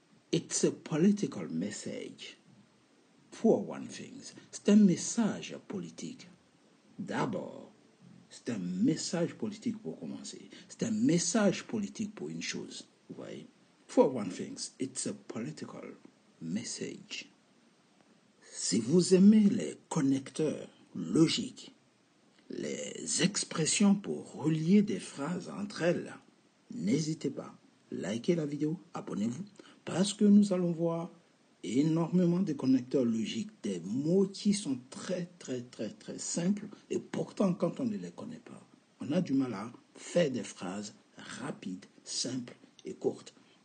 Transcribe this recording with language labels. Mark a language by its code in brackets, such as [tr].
[en] It's a political message, for one thing. [fr] C'est un message politique. D'abord, c'est un message politique pour commencer. C'est un message politique pour une chose, vous voyez. [en] For one thing, it's a political message. [fr] Si vous aimez les connecteurs logiques, les expressions pour relier des phrases entre elles, n'hésitez pas, likez la vidéo, abonnez-vous, parce que nous allons voir énormément de connecteurs logiques, des mots qui sont très simples, et pourtant quand on ne les connaît pas, on a du mal à faire des phrases rapides, simples et courtes.